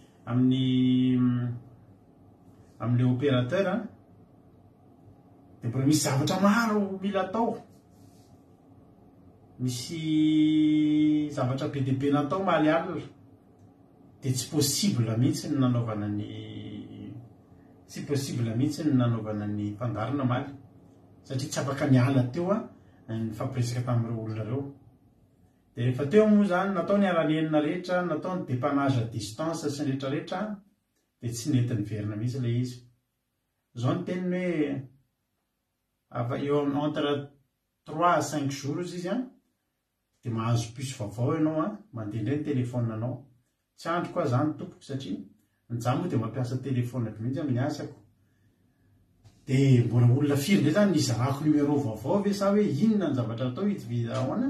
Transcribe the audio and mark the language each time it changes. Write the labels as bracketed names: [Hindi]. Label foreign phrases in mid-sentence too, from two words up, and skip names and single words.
[Malagasy] amin'le opérateur dia mbola misy zavatra maro mila atao, misy zavatra be dia be natao maly alina dia tsy possible mihitsy ny nanaovana ny fandarina maly satria tsy afaka niala teo ny fampiresaka tamin'ireo olona reo. Dia rehefa teo moa zany natao ny alanenina rehetra, natao ny [French] dépannage à distance [Malagasy] sy ny rehetrarehetra dia tsy nety niverina mihitsy ilay izy. Zao ny teniny hoe eo [French] entre 3 à 5 jours [Malagasy] izy dia mahazo puce vaovao ianao mandeha ny telefôna anao. Tsy andro koa zany tompoko satria nizaho moa dia mampiasa telefôna mihitsy amin'ny asako. Dia mbola olona firy ndray zany nizarako numéro vaovao ve sa hoe inona ny zavatra atao hitovy ahoana?